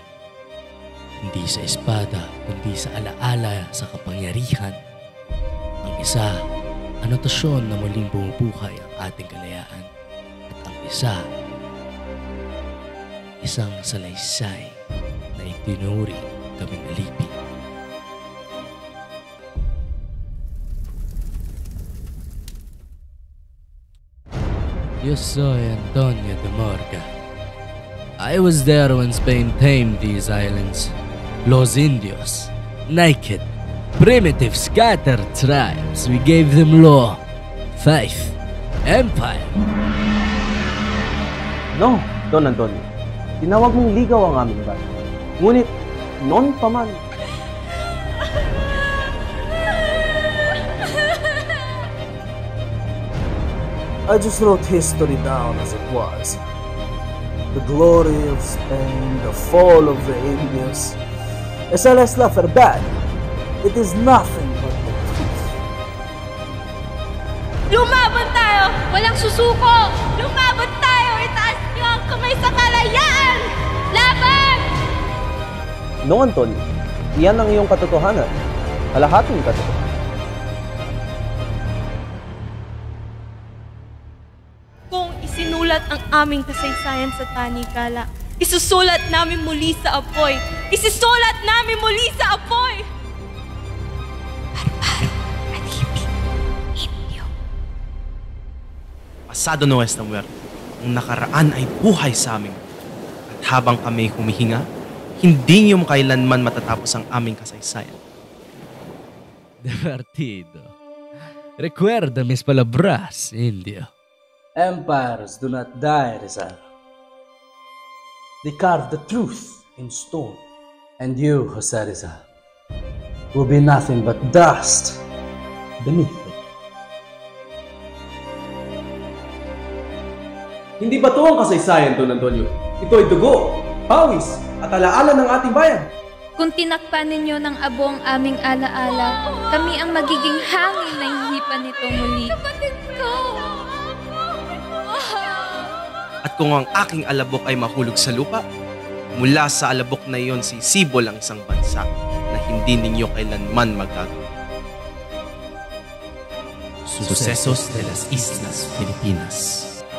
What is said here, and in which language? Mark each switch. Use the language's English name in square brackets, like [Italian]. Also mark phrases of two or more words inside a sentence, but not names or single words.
[Filipino] Hindi sa espada, kundi sa alaala sa kapangyarihan. Ang isa, anotasyon na muling bumubuhay ang ating kalayaan. At ang isa, isang salaysay na itinuri kaming alipin. [Spanish] Yo soy Antonio de Morga. [English] I was there when Spain tamed these islands. [Spanish] Los Indios, [English] naked, primitive, scattered tribes. We gave them law, faith, empire. No, Don Antonio. [Filipino] Tinawag mong ligaw ang aming bayan. Ngunit, noon pa man. [English] I just wrote history down as it was. The glory of Spain, the fall of the Indios. [Spanish] Esa es la verdad. [English] It is nothing but the truth. [Filipino] Lumaban tayo! Walang susuko! Lumaban tayo! Itaas niyo ang kamay sa kalayaan! Laban! No, Antonio. Iyan ang iyong katotohanan. Kalahating katotohanan. Kung isinulat ang aming kasaysayan sa tanikala, isusulat namin muli sa apoy! Isusulat namin muli sa apoy! Barbaro, alipin, indio. [Spanish] Pasado no es na muerte. [Filipino] Ang nakaraan ay buhay sa amin. At habang kami humihinga, hindi niyo kailanman matatapos ang aming kasaysayan. [Spanish] Divertido. Recuerda mis palabras, indio. [English] Empires do not die, Rizal. They carve the truth in stone. And you, Jose Rizal, will be nothing but dust beneath it. [Filipino] Hindi ba ito ang kasaysayan, Don Antonio? Ito ay dugo, pawis, at alaala ng ating bayan. Kung tinakpan ninyo ng abo ang aming alaala, kami ang magiging hangin na hihipan nito muli. Kapatid ko! At kung ang aking alabok ay mahulog sa lupa, mula sa alabok na iyon sisibol ang isang bansa na hindi ninyo kailanman magagawa. [Spanish] Sucesos de las Islas Filipinas.